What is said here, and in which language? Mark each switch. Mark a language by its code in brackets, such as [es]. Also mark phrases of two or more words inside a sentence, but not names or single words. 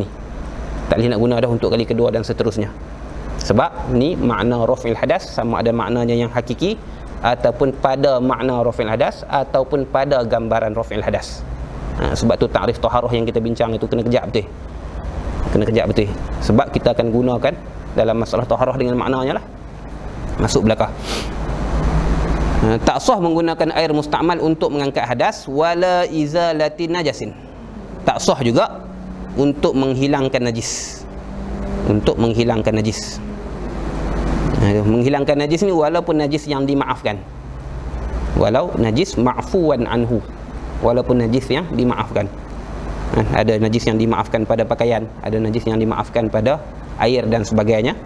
[ms] Tak boleh nak guna dah untuk kali kedua dan seterusnya. Sebab ni makna [ar] raf'il hadas, [ms] sama ada maknanya yang hakiki ataupun pada makna [ar] raf'il hadas [ms] ataupun pada gambaran [ar] raf'il hadas. [ms] Sebab tu ta'rif taharah yang kita bincang itu kena kejap betul. Kena kejap betul. Sebab kita akan gunakan dalam masalah taharah dengan maknanya lah. Masuk belakang. Tak sah menggunakan air mustakmal untuk mengangkat hadas [ar] wala izalati najasin. [ms] Tak sah juga untuk menghilangkan najis. Untuk menghilangkan najis. Menghilangkan najis ni walaupun najis yang dimaafkan. Walau najis [ar] ma'fuwan anhu. [ms] Walaupun najis yang dimaafkan. Ada najis yang dimaafkan pada pakaian, ada najis yang dimaafkan pada air dan sebagainya.